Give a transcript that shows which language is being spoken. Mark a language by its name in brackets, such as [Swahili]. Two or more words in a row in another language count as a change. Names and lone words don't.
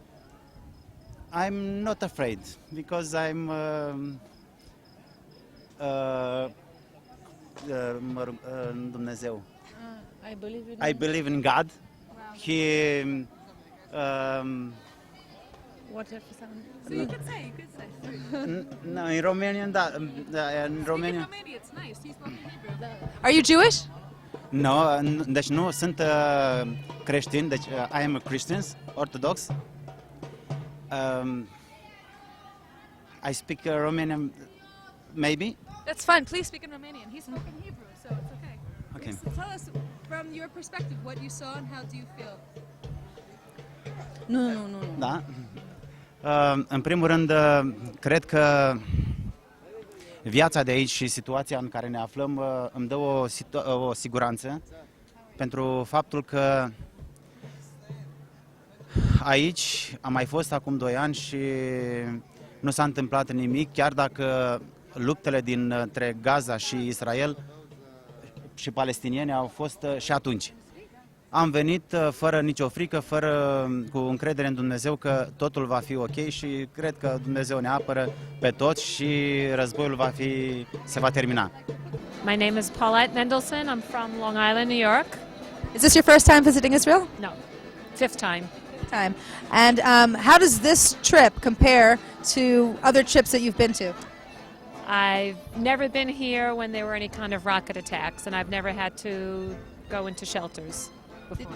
[English] I'm not afraid because I'm Dumnezeu. I believe in God. Wow. He Whatever sound. So you could say. no, in Romanian, [Romanian] da, în Romania. [English] It's nice. You spoke in Hebrew. Are you Jewish? No, [Romanian] deci nu, sunt creștin, deci [English] I am a Christian, Orthodox. I speak Romanian, maybe. That's fine. Please speak in Romanian. He spoke in Hebrew, so it's okay. Okay. So tell us from your perspective what you saw and how do you feel? [Romanian] Nu. Da. În primul rând, cred că viața de aici și situația în care ne aflăm îmi dă o siguranță pentru faptul că aici am mai fost acum 2 ani și nu s-a întâmplat nimic, chiar dacă luptele dintre Gaza și Israel și palestinieni au fost și atunci. Am venit fără nicio frică, cu încredere în Dumnezeu că totul va fi ok și cred că Dumnezeu ne apără pe toți și războiul se va termina. [English] My name is Paulette Mendelson. I'm from Long Island, New York. Is this your first time visiting Israel? No, 5th time. Time. And how does this trip compare to other trips that you've been to? I've never been here when there were any kind of rocket attacks, and I've never had to go into shelters before.